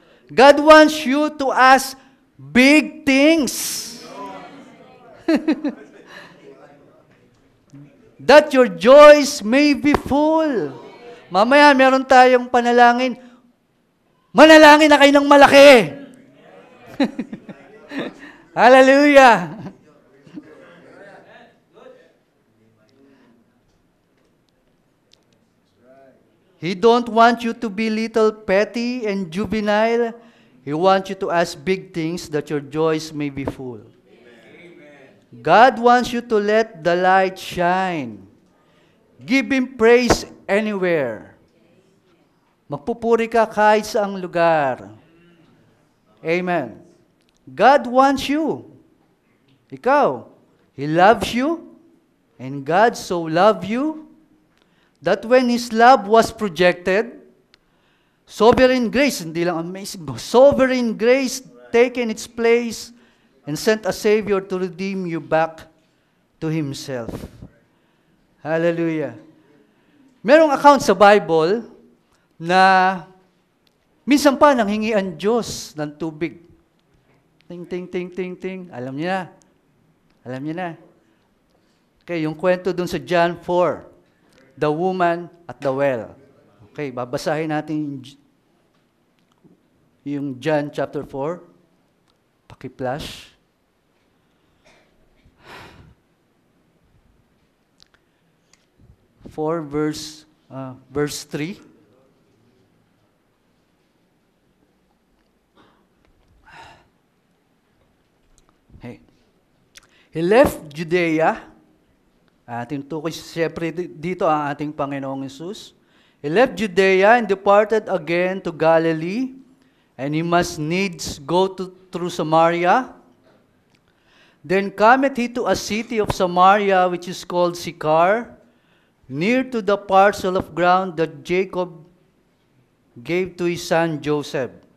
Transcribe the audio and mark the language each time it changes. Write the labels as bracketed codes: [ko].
[en] God wants you to ask big things. That your joys may be full. [tl] Mamaya, meron tayong panalangin. Manalangin na kayo ng malaki. Hallelujah. [en] He don't want you to be little petty and juvenile. He wants you to ask big things that your joys may be full. God wants you to let the light shine. Give Him praise anywhere. [tl] Magpupuri ka kahit saang lugar. Amen. [en] God wants you. [tl] Ikaw. [en] He loves you. And God so loved you that when His love was projected, sovereign grace, [tl] hindi lang amazing, [en] sovereign grace taken its place and sent a Savior to redeem you back to Himself. Hallelujah. [tl] Merong account sa Bible na minsan pa nanghingi ang Diyos ng tubig. Ting, ting, ting, ting, ting. Alam niyo na. Alam niyo na. Okay, yung kwento dun sa John 4. [en] The woman at the well. Okay, [tl] babasahin natin yung John chapter 4. Paki-flash. [en] Verse 3. Hey. He left Judea. [tl] Ating tukoy siyempre dito ang ating Panginoong Hesus. [en] He left Judea and departed again to Galilee, and He must needs go through Samaria. Then cometh He to a city of Samaria, which is called Sychar, near to the parcel of ground that Jacob gave to his son Joseph.